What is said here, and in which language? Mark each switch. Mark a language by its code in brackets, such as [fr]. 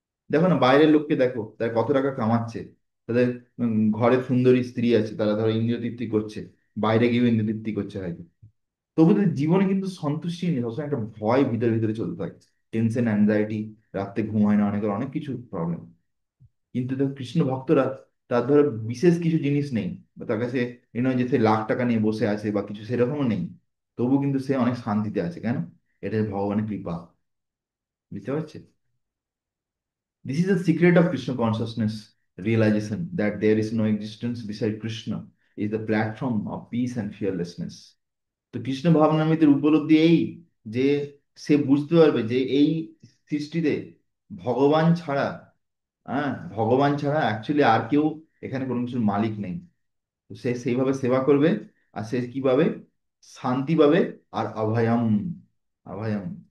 [bn] দেখো না, বাইরের লোককে দেখো, তারা কত টাকা কামাচ্ছে, তাদের ঘরে সুন্দরী স্ত্রী আছে, তারা ধরো ইন্দ্রিয় তৃপ্তি করছে, বাইরে গিয়েও ইন্দ্রিয় তৃপ্তি করছে হয়তো, তবু তাদের জীবনে কিন্তু সন্তুষ্টি নেই, সবসময় একটা ভয় ভিতরে ভিতরে চলতে থাকে, টেনশন, অ্যাংজাইটি, রাতে ঘুম হয় না, অনেকের অনেক কিছু প্রবলেম। কিন্তু দেখো কৃষ্ণ ভক্তরা, তার ধরো বিশেষ কিছু জিনিস নেই, বা তার কাছে এ নয় যে সে লাখ টাকা নিয়ে বসে আছে বা কিছু সেরকমও নেই, তবু কিন্তু সে অনেক শান্তিতে আছে। কেন? এটা ভগবানের কৃপা। বুঝতে পারছে? [en] This is the secret of Krishna consciousness realization, that there is no existence beside Krishna is the platform of peace and fearlessness. [bn] তো কৃষ্ণ ভাবনামৃতের উপলব্ধি এই যে সে বুঝতে পারবে যে এই সৃষ্টিতে ভগবান ছাড়া, হ্যাঁ, ভগবান ছাড়া অ্যাকচুয়ালি আর কেউ এখানে কোনো কিছুর মালিক নেই। তো সে সেইভাবে সেবা করবে, আর সে কি পাবে? শান্তি পাবে, আর অভয়ম, অভয়ম।